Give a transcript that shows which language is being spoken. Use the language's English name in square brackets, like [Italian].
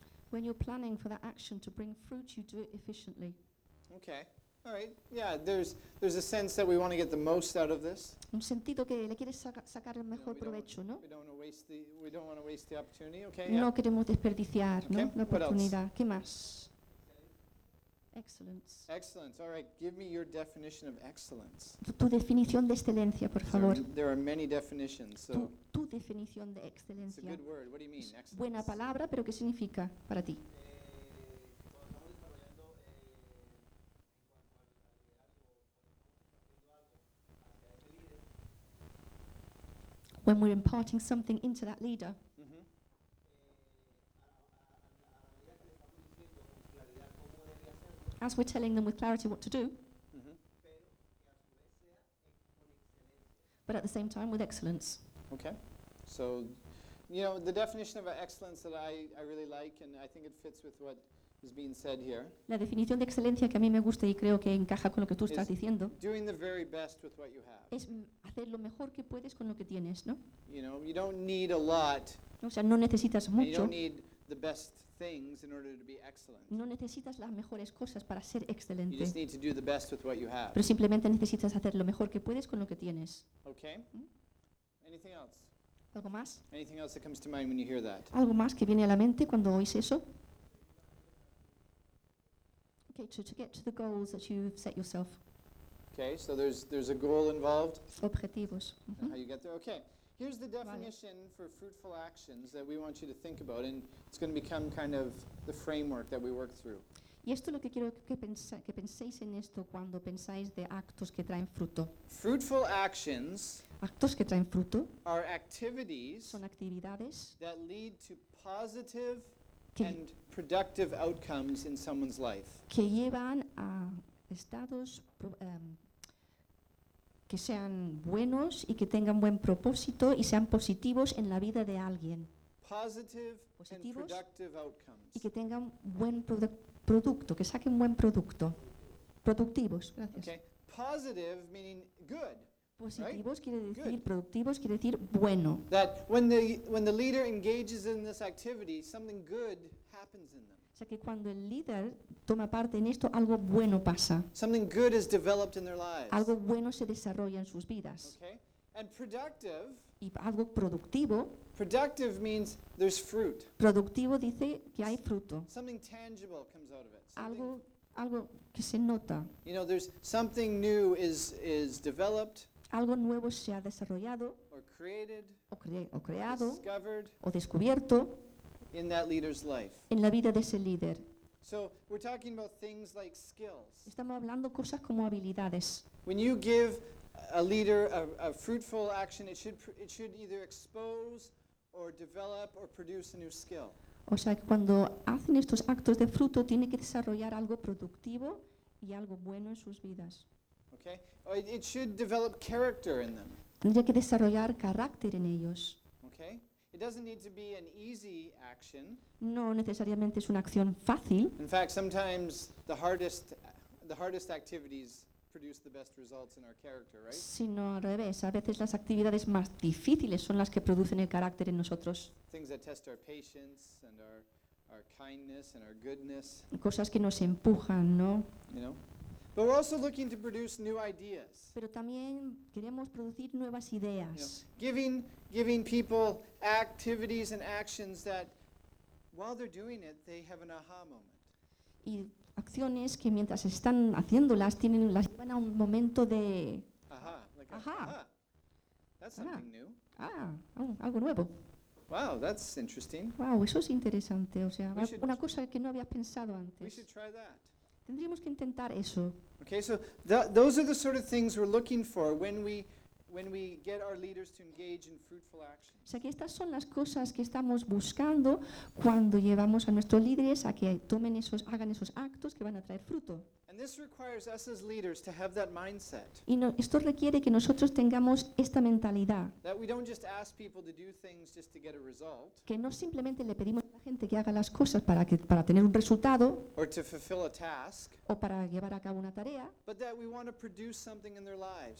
[English] When you're planning for that action to bring fruit, you do it efficiently. Okay, all right. Yeah, there's a sense that we want to get the most out of this. [Spanish] Un sentido que le quieres sacar el mejor provecho, ¿no? [English] We don't want to waste the opportunity, okay? [Spanish] No [English] yeah. [Spanish] Queremos desperdiciar, [English] okay. [Spanish] ¿No? La oportunidad. ¿Qué más? Excellence. [English] Excellence. All right. Give me your definition of excellence. [Spanish] Tu definición de excelencia, por favor. [English] There are many definitions. So. [Spanish] Tu definición de excelencia. [English] It's a good word. What do you mean? Excellence. [Spanish] Buena palabra, pero ¿qué significa para ti? [English] When we're imparting something into that leader. As we're telling them with clarity what to do, but at the same time with excellence. Okay. So, you know, the definition of excellence that I really like, and I think it fits with what is being said here. [Spanish] La definición de excelencia que a mí me gusta y creo que encaja con lo que tú estás diciendo. [English] Doing the very best with what you have. [Spanish] Es hacer lo mejor que puedes con lo que tienes, ¿no? [English] You know, you don't need a lot. [Spanish] O sea, no necesitas mucho. [English] You don't need the best things in order to be excellent. [Spanish] No necesitas las mejores cosas para ser excelente. [English] You just need to do the best with what you have. [Spanish] Pero simplemente necesitas hacer lo mejor que puedes con lo que tienes. [English] Okay. Mm-hmm. Anything else? [Spanish] ¿Algo más? [English] Anything else that comes to mind when you hear that? [Spanish] ¿Algo más que viene a la mente cuando oís eso? [English] Okay, to get to the goals that you've set yourself. Okay, so there's a goal involved. [Spanish] Objetivos. Mm-hmm. [English] How you get there? Okay. Here's the definition for fruitful actions that we want you to think about, and it's going to become kind of the framework that we work through. [Spanish] Y esto es lo que quiero que penséis en esto cuando pensáis de actos que traen fruto. [English] Fruitful actions, [Spanish] actos que traen fruto, [English] are activities, [Spanish] son actividades [English] that lead to positive and productive outcomes in someone's life. [Spanish] Que llevan a estados que sean buenos y que tengan buen propósito y sean positivos en la vida de alguien. [English] Positive [Spanish] positivos [English] and productive outcomes. [Spanish] Y que tengan buen producto, que saquen buen producto. Productivos, gracias. [English] Okay. Positive meaning good. [Spanish] Positivos [English] right? [Spanish] Quiere decir good. Productivos quiere decir bueno. [English] That when the leader engages in this activity, something good happens in them. [Spanish] O sea, que cuando el líder toma parte en esto, algo bueno pasa. [English] Something good is developed in their lives. [Spanish] Algo bueno se desarrolla en sus vidas. [English] Okay. And productive. [Spanish] Y algo productivo. [English] Productive means there's fruit. [Spanish] Productivo dice que hay fruto. [English] Something tangible comes out of it. [Spanish] Algo que se nota. [English] You know, there's something new is developed. [Spanish] Algo nuevo se ha desarrollado. [English] Or created. [Spanish] O creado. [English] Or discovered. [Spanish] O descubierto. [English] In that leader's life. [Spanish] En la vida de ese líder. [English] So we're talking about things like skills. [Spanish] Estamos hablando cosas como habilidades. [English] When you give a leader a fruitful action, it should either expose or develop or produce a new skill. [Spanish] O sea, que cuando hacen estos actos de fruto, tiene que desarrollar algo productivo y algo bueno en sus vidas. [English] Okay. It should develop character in them. [Spanish] Tendría que desarrollar carácter en ellos. [English] Okay. It doesn't need to be an easy action. [Spanish] No necesariamente es una acción fácil. [English] In fact, sometimes the hardest activities produce the best results in our character, right? [Spanish] Sino al revés, a veces las actividades más difíciles son las que producen el carácter en nosotros. [English] Things that test our patience and our kindness and our goodness. [Spanish] Cosas que nos empujan, ¿no? [English] You know? But we're also looking to produce new ideas. [Spanish] Pero también queremos producir nuevas ideas. [English] You know, giving people activities and actions that, while they're doing it, they have an aha moment. [Spanish] Y acciones que mientras están haciéndolas tienen las llevan a un momento de [English] aha, like aha. That's something new. [Spanish] Ah, algo nuevo. [English] Wow, that's interesting. [Spanish] Wow, eso es interesante. O sea, una cosa que no habías pensado antes. [English] We should try that. [Spanish] Tendríamos que intentar eso. [English] Okay, so those are the sort of things we're looking for when we get our leaders to engage in fruitful action. [Spanish] O sea, que estas son las cosas que estamos buscando cuando llevamos a nuestros líderes a que tomen esos, hagan esos actos que van a traer fruto. [English] And this requires us as leaders to have that mindset. [Spanish] Y no, esto requiere que nosotros tengamos esta mentalidad. [English] That we don't just ask people to do things just to get a result. [Spanish] Que no simplemente le pedimos a la gente que haga las cosas para tener un resultado. [English] Or to fulfill a task. [Spanish] O para llevar a cabo una tarea. [English] But that we want to produce something in their lives.